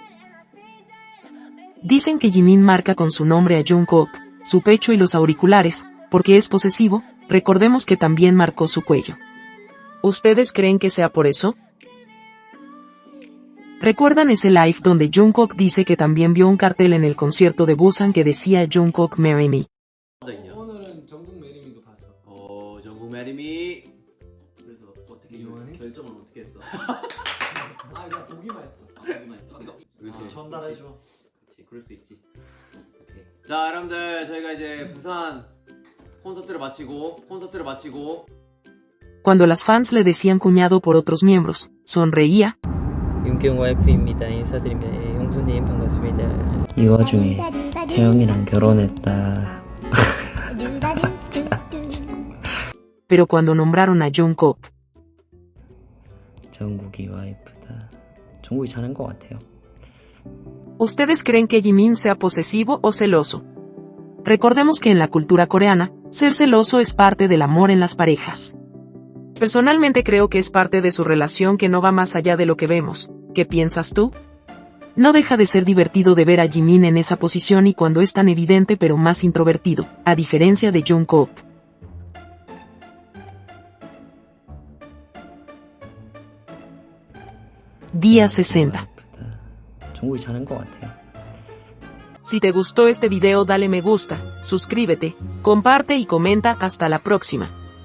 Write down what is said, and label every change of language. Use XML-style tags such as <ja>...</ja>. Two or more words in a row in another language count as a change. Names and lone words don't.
<es>Dicen que Jimin marca con su nombre a Jungkook, su pecho y los auriculares, porque es posesivo, recordemos que también marcó su cuello. ¿Ustedes creen que sea por eso? ¿Recuerdan ese live donde Jungkook dice que también vio un cartel en el concierto de Busan que decía Jungkook</es> <en>Marry Me?</en> <ko>오늘은 정국 매림이도 봤어. 정국 매림이. 그래서 어떻게 결정을 어떻게 했어? 아, 그냥 보기만 했어. 보기만 했어. 그렇지. 전달해줘. 그렇지, 그럴 수 있지. 오케이. 자, 여러분들 저희가 이제 부산 콘서트를 마치고.</ko> <es>Cuando las fans le decían cuñado por otros miembros, sonreía.</es> <ko>윤경 와이프입니다. 인사드립니다. 예, 형수님 반갑습니다. 이 와중에 태영이랑 결혼했다.</ko> <es>Pero cuando nombraron a Jungkook,</es> <ko>정국이 와이프다. 정국이 잘한 것 같아요.</ko> <es>¿ustedes creen que Jimin sea posesivo o celoso? Recordemos que en la cultura coreana, ser celoso es parte del amor en las parejas. Personalmente creo que es parte de su relación que no va más allá de lo que vemos. ¿Qué piensas tú? No deja de ser divertido de ver a Jimin en esa posición y cuando es tan evidente pero más introvertido, a diferencia de Jungkook. Día 60.</es> <ko>정국이 잘한 것 같아요.</ko> <es>Si te gustó este video dale me gusta, suscríbete, comparte y comenta. Hasta la próxima.</es>